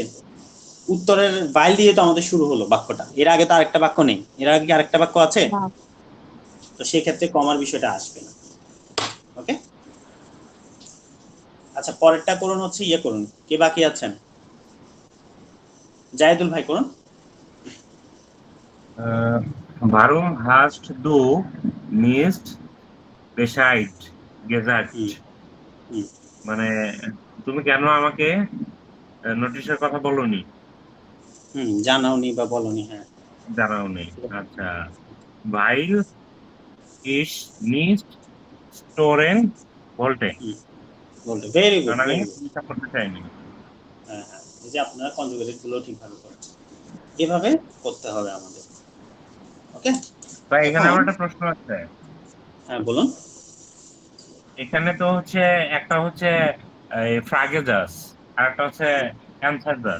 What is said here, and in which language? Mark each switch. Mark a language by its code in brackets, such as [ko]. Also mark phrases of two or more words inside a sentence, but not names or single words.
[bn] উত্তরের বাইল দিয়ে তো আমাদের শুরু হলো বাক্যটা, এর আগে তো আরেকটা বাক্য নেই। এর আগে কি আরেকটা বাক্য আছে? না। তো সেই ক্ষেত্রে কমার বিষয়টা আসবে না। ওকে, আচ্ছা পরেরটা করুন, হচ্ছে ইয়ে করুন। কে বাকি আছেন? জাহিদুল ভাই করুন। [de] Warum hast du nicht Bescheid gesagt? [bn] মানে তুমি কেন আমাকে নোটিশের কথা বলনি? জানাওনি বা বলনি। হ্যাঁ, জানাওনি। আচ্ছা, [de] weil ich nicht stören wollte. [en] বলতে very good, [bn] আমি [en] very good. [bn] চিন্তা করতে চাইনি। হ্যাঁ হ্যাঁ, এই যে আপনারা কনজুগেটেড গুলো ঠিকভাবে করছেন, এভাবে করতে হবে আমাদের। ওকে, ভাই এখানে আমার একটা প্রশ্ন আছে। হ্যাঁ বলুন। এখানে তো হচ্ছে একটা হচ্ছে ফ্রাগে জাস আর একটা হচ্ছে অ্যানসার জাস।